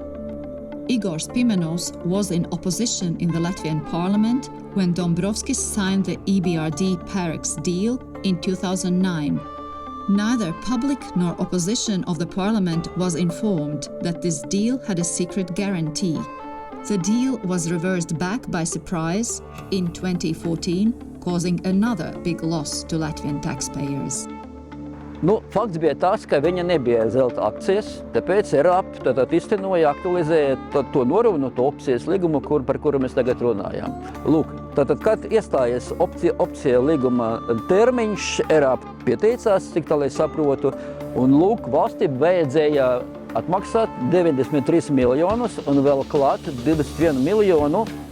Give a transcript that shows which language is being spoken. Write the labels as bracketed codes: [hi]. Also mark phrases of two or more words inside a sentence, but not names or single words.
[en] Igor Spimenos was in opposition in the Latvian parliament when Dombrovskis signed the EBRD Parex deal in 2009. Neither public nor opposition of the parliament was informed that this deal had a secret guarantee. The deal was reversed back by surprise in 2014, causing another big loss to Latvian taxpayers. [lv] Nu, fakts bija tas, ka viņa nebija zelta akcijas, tāpēc ERAP iztenoja, aktualizēja to norunāto opcijas līgumu, par kuru mēs tagad runājam. Lūk, tātad, kad iestājies opcija līguma termiņš, ERAP pieteicās, cik tālāk saprotu, un lūk, valstī vajadzēja atmaksāt 93 miljonus un vēl klāt 21 miljonu.